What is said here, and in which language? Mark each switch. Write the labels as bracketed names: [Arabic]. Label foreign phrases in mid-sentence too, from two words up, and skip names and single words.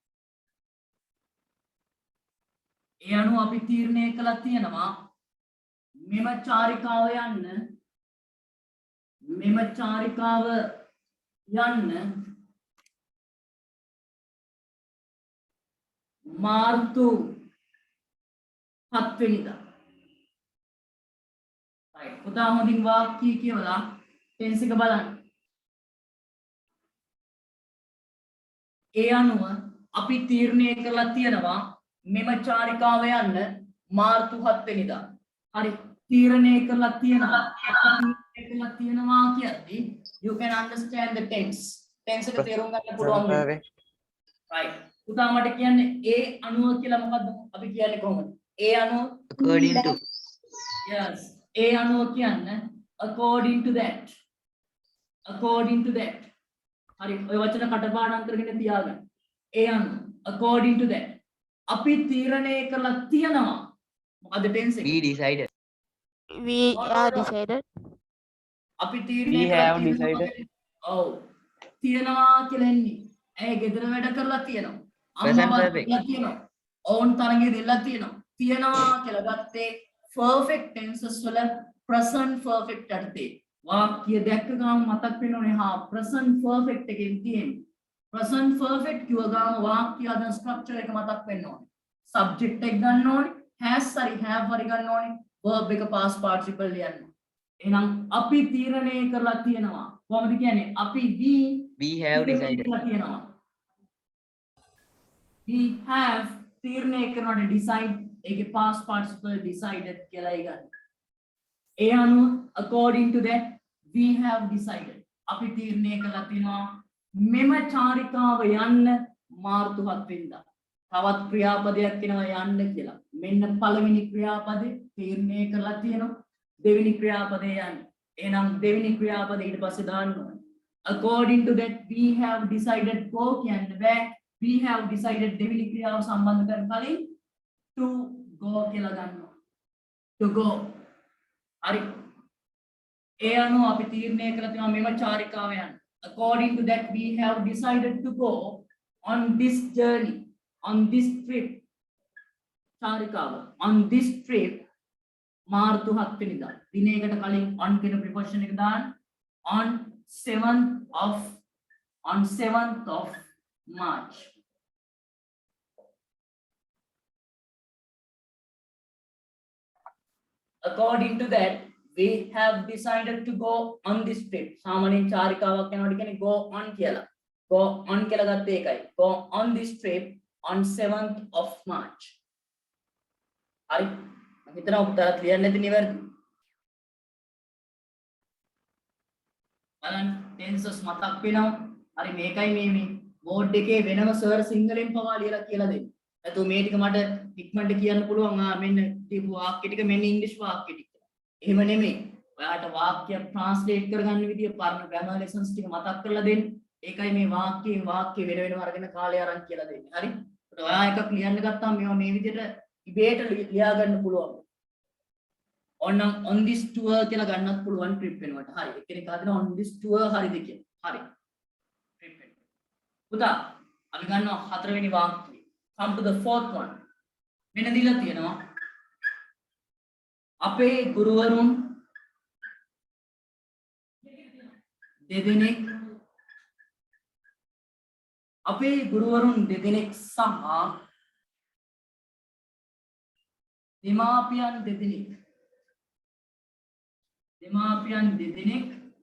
[Sinhala] මෙම චාරිකාව යන්න මාර්තු 7 වෙනිදා right පුතා හොඳින් වාක්‍යය කියවලා ටෙන්ස් එක බලන්න. ඒ අනුව අපි තීරණය කරලා තියෙනවා මෙම චාරිකාව යන්න මාර්තු 7 වෙනිදා. හරි. තීරණය කරලා තියෙනවා. තීරණය කරලා තියෙනවා කියද්දි [English] you can understand the tense. [Sinhala] tense එක තේරුම් ගන්න පුළුවන් වෙනවා. Perfect. right. පුතා මට කියන්නේ ඒ අණුව කියලා මොකද්ද අපි කියන්නේ කොහොමද? ඒ අණුව [English] according to yes. [Sinhala] ඒ අණුව කියන්නේ [English] according to that. according to that. [Sinhala] හරි. ඔය වචන කටපාඩම් කරගෙන තියාගන්න. ඒ අණුව [English] according to that. [Sinhala] අපි තීරණය කරලා තියෙනවා. මොකද tense එක? [English] we decided We are decided. [Sinhala] අපි තීරණය We කරලා have තියෙනවා. decided. ඔව්. තියනවා කියලා එන්නේ. ඇයි ගෙදර වැඩ කරලා තියෙනවා. Present අම්මා perfect. කරලා තියෙනවා. ඕන් තරගේ දෙලා තියෙනවා. තියනවා කියලා ගත්තේ [English] perfect tenses [Sinhala] වල [English] present perfect [Sinhala] යටතේ. වාක්‍ය දැක්ක ගාම මතක් වෙනෝනේ හා [English] present perfect [Sinhala] එකෙන් තියෙන්නේ. [English] present perfect [Sinhala] කිව්ව ගාම වාක්‍ය අද structure එක මතක් වෙන්න ඕනේ. subject එක ගන්න ඕනේ. has හරි have හරි ගන්න ඕනේ. verb එක [English] past participle [Sinhala] ලියන්න. එහෙනම් අපි තීරණය කරලා තියෙනවා. කොහොමද කියන්නේ? අපි [English] we have decided we have [Sinhala] තීරණය කරනකොට decide ඒකේ [English] past participle decided [Sinhala] කියලා ගන්න. ඒ අනුව [English] according to that we have decided [Sinhala] අපි තීරණය කරලා තියෙනවා මෙම චාරිකාව යන්න මාර්තු 7 වෙනිදා. තවත් ක්‍රියාපදයක් වෙනවා යන්න කියලා. මෙන්න පළවෙනි ක්‍රියාපදේ තීරණය කරලා තියෙනවා. දෙවෙනි ක්‍රියාපදේ යන්න. එහෙනම් දෙවෙනි ක්‍රියාපදේ ඊට පස්සේ දාන්න ඕනේ. [English] according to that we have decided go [Sinhala] කියන්න බෑ. [English] we have decided [Sinhala] දෙවෙනි ක්‍රියාව සම්බන්ධ කරන කලින් [English] to go [Sinhala] කියලා ගන්නවා. to go. හරි. ඒ අනුව අපි තීරණය කරලා තියෙනවා මෙම චාරිකාව යන්න. [English] according to that we have decided to go on this journey, on this trip. [Sinhala] චාරිකාව [English] on this trip [Sinhala] මාර්තු 7 වෙනිදා. දිනයකට කලින් on කියන preposition එක දාන්න. [English] on 7th of March. According to that we have decided to go on this trip. [Sinhala] සාමාන්‍යයෙන් චාරිකාවක් යනකොට කියන්නේ [English] go on [Sinhala] කියලා. [English] go on [Sinhala] කියලා ගත්තේ ඒකයි. [English] go on this trip on 7th of March. [Sinhala] හරි. මම හිතනවා උත්තරත් ලියන්න නැති නිවැරදි. බලන්න tenses මතක් වෙනවා. හරි මේකයි මේ බෝඩ් එකේ වෙනම සර් සිංහලෙන් පවා ලියලා කියලා දෙන්නේ. නැතු මේ ටික මට ඉක්මනට කියන්න පුළුවන්. මෙන්න දීපු වාක්‍ය ටික මෙන්න ඉංග්‍රීසි වාක්‍ය ටික. එහෙම නෙමෙයි. ඔයාලට වාක්‍ය ට්‍රාන්ස්ලේට් කරගන්න විදිය පරණ [English] grammar lessons [Sinhala] ටික මතක් කරලා දෙන්න. ඒකයි මේ වාක්‍යයෙන් වාක්‍ය වෙන වෙනම අරගෙන කාලය අරන් කියලා දෙන්නේ. හරි? ඒකට ඔයා එකක් ලියන්න ගත්තාම මේවා මේ විදිහට ඉබේට ලියා ගන්න පුළුවන්. [English] on this tour [Sinhala] කියලා ගන්නත් පුළුවන් trip වෙනවට. හරි. එක්කෙනෙක් හදන [English] on this tour [Sinhala] හරිද කියලා. හරි. trip වෙන. පුතා අපි ගන්නවා හතරවෙනි වාක්‍යය. [English] come to the fourth one. [Sinhala] මෙන්න දීලා තියෙනවා. අපේ ගුරුවරුන් දෙදෙනෙක් සහ දෙමාපියන් දෙදෙනෙක්